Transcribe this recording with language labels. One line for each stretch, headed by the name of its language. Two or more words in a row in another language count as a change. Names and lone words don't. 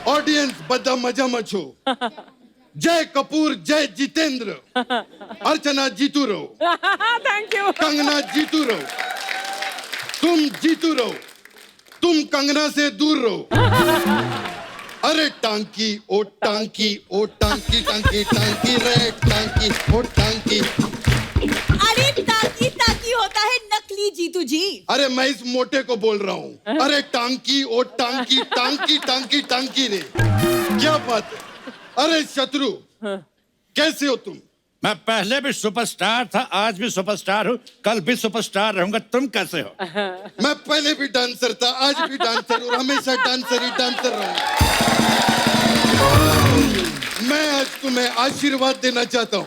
Hindi: ऑडियंस बदा मजा मचो। जय कपूर, जय जितेंद्र। अर्चना जीतू रहो।
English: thank you.
Hindi: कंगना जीतू रहो। तुम जीतू रहो। तुम कंगना से दूर रहो। अरे टांकी ओ टांकी ओ टांकी टांकी टांकी रे टांकी ओ टांकी। अरे ताकी ताकी होता है नकली जीतू जी। अरे मैं इस मोटे को बोल रहा हूँ। अरे टांकी ओ टांकी टांकी टांकी टांकी रे, क्या बात है। अरे शत्रु, कैसे हो तुम? मैं पहले भी सुपरस्टार था, आज भी सुपरस्टार हूँ, कल भी सुपरस्टार रहूंगा। तुम कैसे हो? मैं पहले भी डांसर था, आज भी डांसर और हमेशा डांसर ही डांसर रहूंगा। मैं आज तुम्हें आशीर्वाद देना चाहता हूँ।